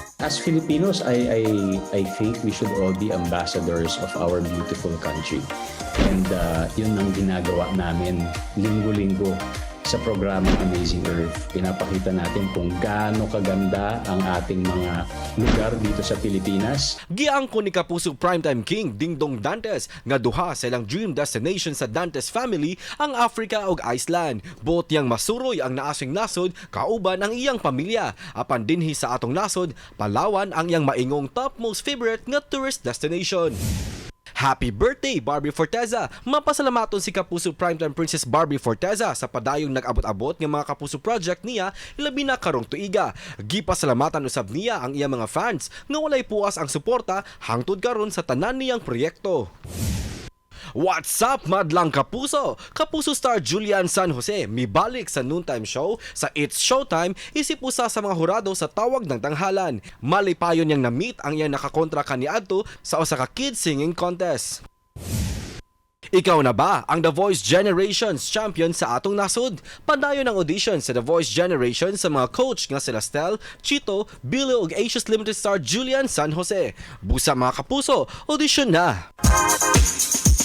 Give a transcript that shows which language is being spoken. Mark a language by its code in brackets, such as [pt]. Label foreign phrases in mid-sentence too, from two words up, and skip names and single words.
[en] as Filipinos, I think we should all be ambassadors of our beautiful country. [tl] And yun ang ginagawa namin linggo-linggo sa programang Amazing Earth. Pinapakita natin kung gaano kaganda ang ating mga lugar dito sa Pilipinas. [ceb] Giangko ni Kapuso Primetime King Dingdong Dantes nga duha sa ilang [en] dream destination [ceb] sa Dantes family ang Africa ug Iceland. Buot yang masuroy ang naasing nasod kauban ang iyang pamilya. Apan dinhi sa atong nasod, Palawan ang iyang maingong [en] topmost favorite [ceb] nga [en] tourist destination. Happy birthday, [ceb] Barbie Forteza! Mapasalamaton si Kapuso Primetime Princess Barbie Forteza sa padayong nag-abot-abot ng mga Kapuso project niya labi na karong tuiga. Gipasalamatan usab niya ang iyang mga fans nga walay puas ang suporta hangtod karon sa tanan niyang proyekto. [en] What's up, [tl] madlang Kapuso? [ceb] Kapuso star Julian San Jose mibalik sa noontime show sa It's Showtime isip usa sa mga hurado sa tawag ng tanghalan. Malipayon niyang na-meet ang iyang nakakontra kaniadto sa usa ka kids singing contest. Ikaw na ba ang The Voice Generations champion sa atong nasod? Padayon ang audition sa The Voice Generation sa mga coach nga sila Stel, Chito, Bilo ug Asia's Limited star Julian San Jose. Busa mga Kapuso, audition na!